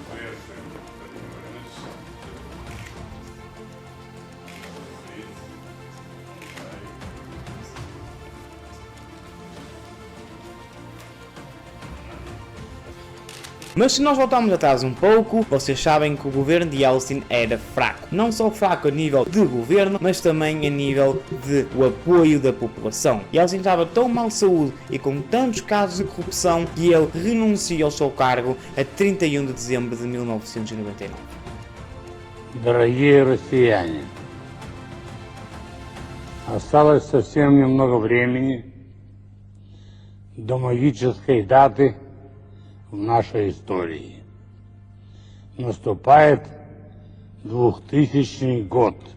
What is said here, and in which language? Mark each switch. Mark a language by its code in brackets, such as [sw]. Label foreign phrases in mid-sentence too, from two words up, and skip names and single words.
[pt] Mas se nós voltarmos atrás um pouco, vocês sabem que o governo de Yeltsin era fraco. Não só fraco a nível de governo, mas também a nível de o apoio da população. Yeltsin estava tão mal de saúde e com tantos casos de corrupção que ele renuncia ao seu cargo a 31 de dezembro de 1999. [ru] Дорогие россияне, осталось совсем немного времени до магической даты в нашей истории. Наступает 2000 год.